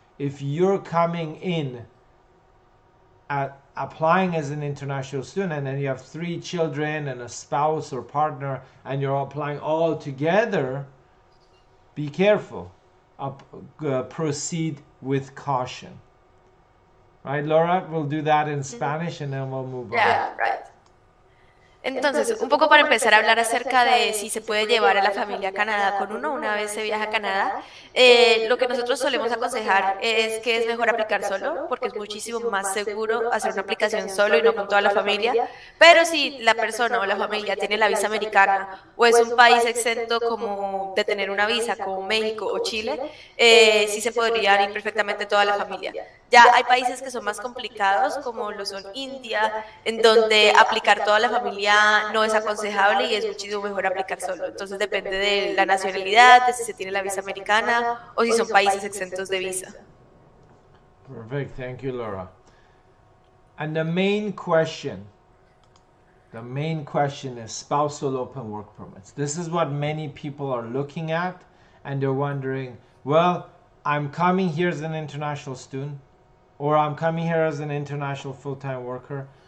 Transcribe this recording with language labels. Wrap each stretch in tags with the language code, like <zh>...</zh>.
<en>If you're coming in at applying as an international student and then you have 3 children and a spouse or partner and you're applying all together, be careful. Proceed with caution. Right, Laura? We'll do that in Spanish and then we'll move on. Yeah, right.</en> <es>Entonces, un poco para empezar a hablar acerca de si se puede llevar a la familia a Canadá con uno una vez se viaja a Canadá, lo que nosotros solemos aconsejar es que es mejor aplicar solo, porque es muchísimo más seguro hacer una aplicación solo y no con toda la familia. Pero si la persona o la familia tiene la visa americana o es un país exento como de tener una visa como México o Chile, sí se podría ir perfectamente toda la familia. Ya hay países que son más complicados, como lo son India, en donde aplicar toda la familia no es aconsejable y es muchísimo mejor aplicar solo. Entonces depende de la nacionalidad, de si se tiene la visa americana o si son países exentos de visa.</es> <en>Perfect, thank you, Laura. And the main question is spousal open work permits. This is what many people are looking at, and they're wondering, well, I'm coming here as an international student, or I'm coming here as an international full-time worker.</en>